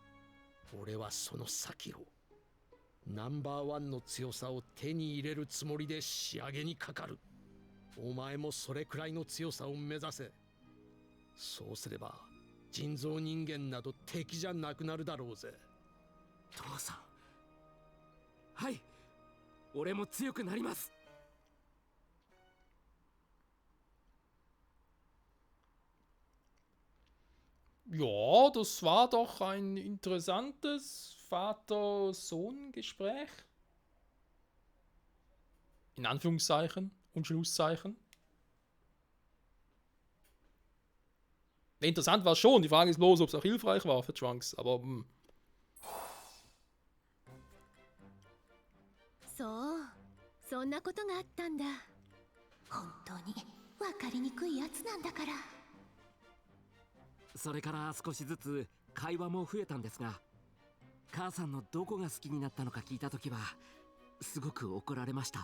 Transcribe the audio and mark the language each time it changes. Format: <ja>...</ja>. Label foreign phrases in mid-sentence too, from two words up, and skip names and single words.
<ja>俺はその先を、ナンバーワンの強さを手に入れるつもりで仕上げにかかる。お前もそれくらいの強さを目指せ。そうすれば人造人間など敵じゃなくなるだろうぜ。父さん、はい、俺も強くなります。</ja> <de>Ja, das war doch ein interessantes Vater-Sohn-Gespräch. In Anführungszeichen und Schlusszeichen. Interessant war es schon. Die Frage ist bloß, ob es auch hilfreich war für Trunks. Aber</de> <ja>そう、そんなことがあったんだ。本当に分かりにくいやつなんだから。それから少しずつ会話も増えたんですが、母さんのどこが好きになったのか聞いたときはすごく怒られました。</ja>